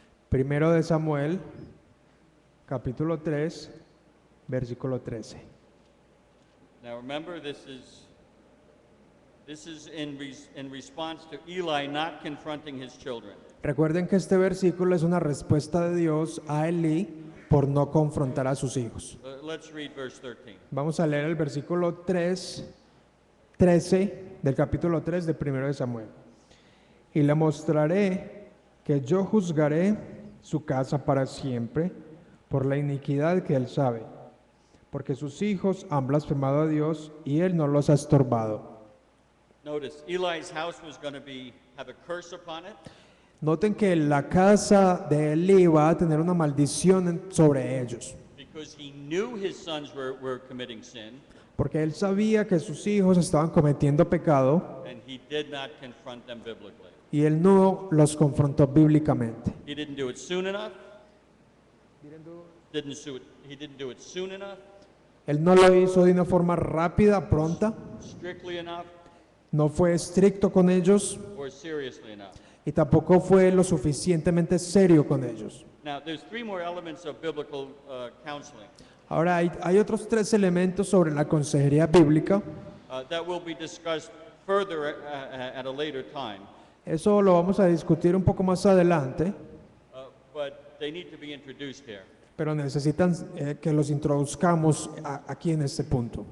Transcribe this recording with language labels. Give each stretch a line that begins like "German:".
Spanish: Primero de Samuel, capítulo 3, versículo 13.
English: Now remember, this is in response to Eli not confronting his children.
Spanish: Recuerden que este versículo es una respuesta de Dios a Elí por no confrontar a sus hijos.
English: Let's read verse 13.
Spanish: Vamos a leer el versículo 13 del capítulo 3 de Primero de Samuel. Y le mostraré que yo juzgaré su casa para siempre por la iniquidad que él sabe, porque sus hijos han blasfemado a Dios y él no los ha estorbado.
English: Notice, Eli's house was going to have a curse upon it.
Spanish: Noten que la casa de Elí va a tener una maldición sobre ellos,
English: Because he knew his sons were committing sin,
Spanish: porque él sabía que sus hijos estaban cometiendo pecado
English: and he did not confront them biblically.
Spanish: y él no los confrontó bíblicamente.
English: He didn't do it soon enough. He didn't do it soon enough,
Spanish: Él no lo hizo de una forma rápida, pronta,
English: strictly enough,
Spanish: no fue estricto con ellos
English: or seriously enough.
Spanish: y tampoco fue lo suficientemente serio con ellos.
English: Now, there's three more elements of biblical counseling
Spanish: Ahora hay otros tres elementos sobre la consejería bíblica.
English: that will be discussed further at a later time,
Spanish: Eso lo vamos a discutir un poco más adelante,
English: but they need to be introduced here.
Spanish: pero necesitan que los introduzcamos aquí en este punto.